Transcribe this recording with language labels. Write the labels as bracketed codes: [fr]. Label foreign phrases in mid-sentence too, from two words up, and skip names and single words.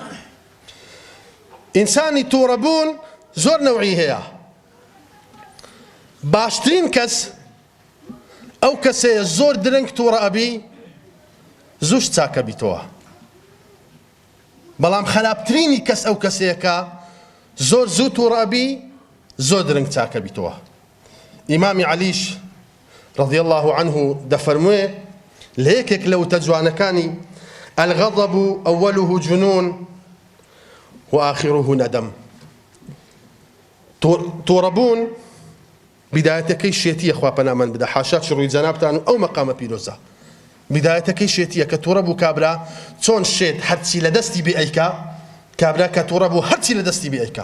[ckb] ئینسانی تووڕەبوون زۆر نەوعی هەیە باشترین کەس ئەو کەسەیە زۆر درەنگ تووڕە ئەبی زووش چاکە بیتەوە، بەڵام خراپترینی کەس ئەو کەسەیەکە زۆر زوو تووڕە ئەبی زۆر درەنگ چاکە بیتەوە. ئیمامی عەلیش [ar] رضي الله عنه [ckb] دەفەرموێ لە یەکێک لە وتە جوانەکانی [ar] الغضب أوله جنون وآخره ندم. [ckb] تووڕەبوون بدایەتەکەی شێتیە، خوا پەنامان بدە، حاشا ڕووی جەنابتان و ئەو مەقامە پیرۆزە. بدایەتەکەی شێتیە کە تووڕە بوو کابرا چۆن شێت هەرچی لە دەستی بێ ئەیکا، کابرا کە تووڕە بوو هەرچی لە دەستی بێ ئەیکا.